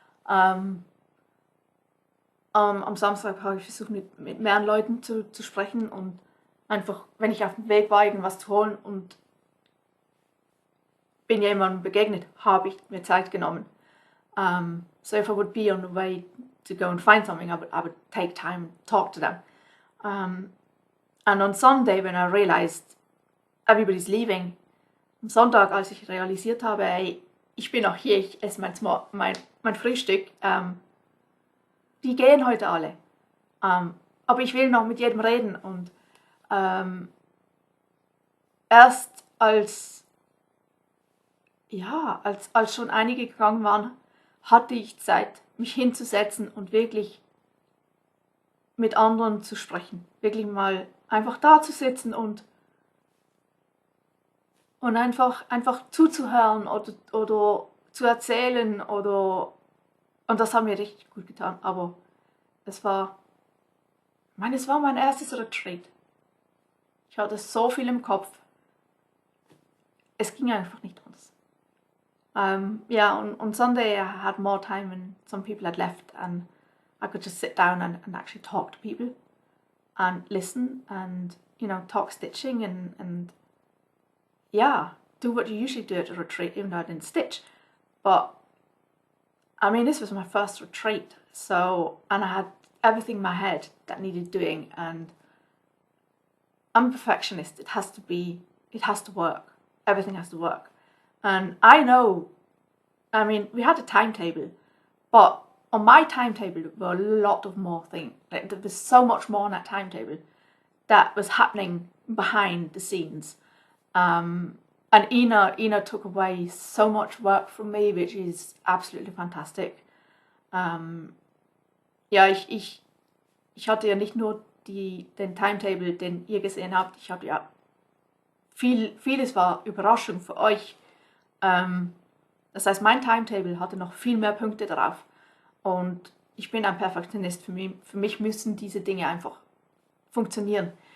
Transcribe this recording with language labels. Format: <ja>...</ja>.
<de>Am Samstag habe ich versucht, mit mehreren Leuten zu sprechen und einfach, wenn ich auf dem Weg war, irgendwas zu holen und bin jemandem begegnet, habe ich mir Zeit genommen.</de> <en>So if I would be on the way to go and find something, I would take time and talk to them. And on Sunday, when I realized everybody's leaving,</en> <de>am Sonntag, als ich realisiert habe, hey, ich bin noch hier, ich esse mein Frühstück, die gehen heute alle. Aber ich will noch mit jedem reden. Und erst als schon einige gegangen waren, hatte ich Zeit, mich hinzusetzen und wirklich mit anderen zu sprechen. Wirklich mal einfach da zu sitzen und einfach zuzuhören oder zu erzählen und das hat mir richtig gut getan. Aber es war mein erstes Retreat. Ich hatte so viel im Kopf. Es ging einfach nicht anders.</de> <en>On Sunday I had more time and some people had left and I could just sit down and actually talk to people and listen and, talk stitching and do what you usually do at a retreat, even though I didn't stitch. But, I mean, this was my first retreat, and I had everything in my head that needed doing, and I'm a perfectionist. It has to work. Everything has to work. And I know, I mean, we had a timetable, but on my timetable there were a lot of more things. Like, there was so much more on that timetable that was happening behind the scenes. And Ina took away so much work from me, which is absolutely fantastic.</en> <de>Ich hatte ja nicht nur den Timetable, den ihr gesehen habt. Ich habe ja vieles war Überraschung für euch. Das heißt, mein Timetable hatte noch viel mehr Punkte drauf. Und ich bin ein Perfektionist. Für mich müssen diese Dinge einfach funktionieren.</de>